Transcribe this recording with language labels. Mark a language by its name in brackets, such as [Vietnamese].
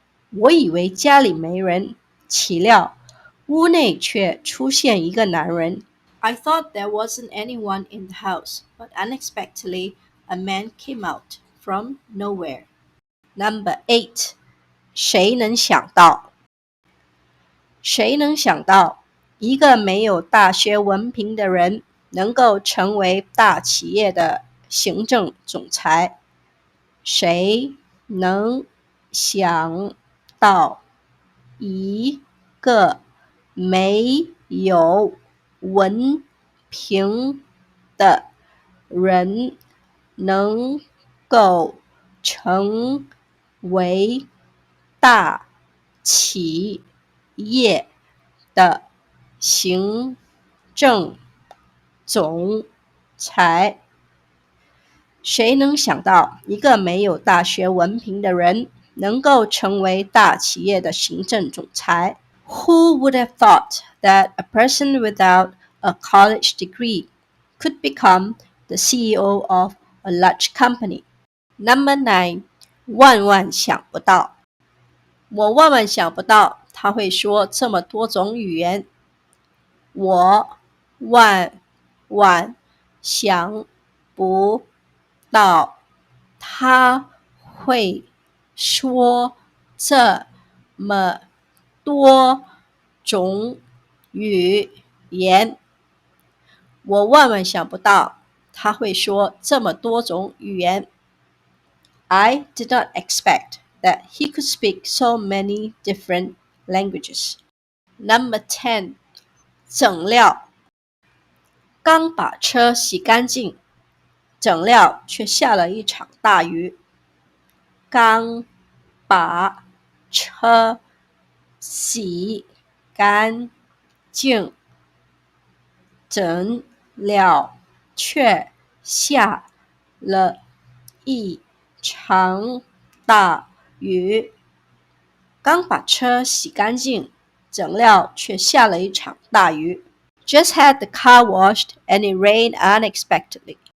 [Chinese] 我以为家里没人，岂料屋内却出现一个男人。 [English] I thought there wasn't anyone in the house, but unexpectedly a man came out from nowhere. Number 8. [Chinese] 谁能想到？谁能想到，一个没有大学文凭的人能够成为大企业的行政总裁？谁能想到，一个没有文凭的人能够成为大企业的行政总裁？谁能想到，一个没有大学文凭的人能够成为大企业的行政总裁？ [English] Who would have thought that a person without a college degree could become the CEO of a large company? Number 9. [Chinese] 万万想不到，我万万想不到他会说这么多种语言。我万万想不到他会说这么多种语言。我万万想不到他会说这么多种语言。 [English] I did not expect that he could speak so many different languages. Number 10. [Chinese] 整料，刚把车洗干净，整料却下了一场大雨。刚把车洗干净，整料却下了一场大雨。刚把车洗干净，整料却下了一场大雨。 [English] Just had the car washed and it rained unexpectedly.